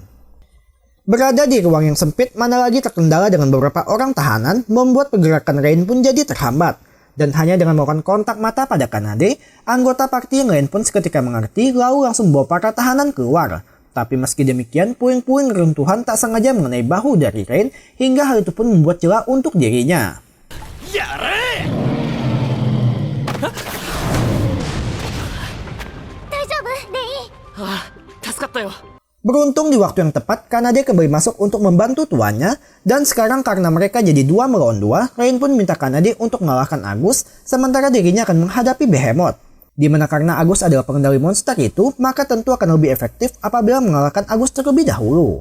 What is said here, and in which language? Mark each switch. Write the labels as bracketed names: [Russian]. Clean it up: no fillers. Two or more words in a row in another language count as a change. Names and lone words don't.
[Indonesian] Berada di ruang yang sempit mana lagi terkendala dengan beberapa orang tahanan, membuat pergerakan Rain pun jadi terhambat. Dan hanya dengan melakukan kontak mata pada Kanade, anggota party yang lain pun seketika mengerti lalu langsung membawa para tahanan keluar. Tapi meski demikian, puing-puing reruntuhan tak sengaja mengenai bahu dari Rain hingga hal itu pun membuat celah untuk dirinya. [Japanese] やれ大丈夫レイ？ああ助かったよ。 [Indonesian] Beruntung di waktu yang tepat, Kanade kembali masuk untuk membantu tuannya, dan sekarang karena mereka jadi 2 melawan 2, Rain pun minta Kanade untuk mengalahkan Agus, sementara dirinya akan menghadapi Behemoth. Dimana karena Agus adalah pengendali monster itu, maka tentu akan lebih efektif apabila mengalahkan Agus terlebih dahulu.